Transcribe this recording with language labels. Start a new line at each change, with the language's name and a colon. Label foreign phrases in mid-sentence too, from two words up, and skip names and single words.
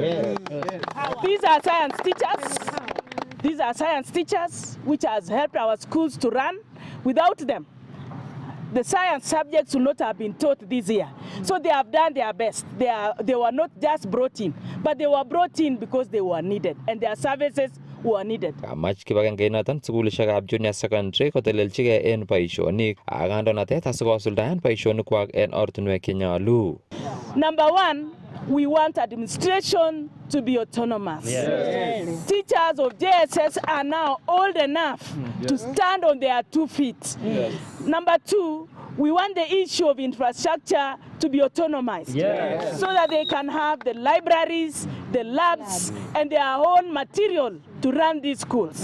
English: These are science teachers. These are science teachers which has helped our schools to run. Without them, the science subjects would not have been taught this year. So they have done their best. They were not just brought in, but they were brought in because they were needed and their services were needed.
Kalenjin: Kamach kibagengeinatan sugulishekab
English: junior secondary
Kalenjin: koteleljigei en boisionik ak kandoinatet asikosuldaen boisionikwak en ortinwek chenyolu.
English: Number 1, we want administration to be autonomous. Teachers of JSS are now old enough to stand on their 2 feet. Number 2, we want the issue of infrastructure to be autonomized so that they can have the libraries, the labs, and their own material to run these schools.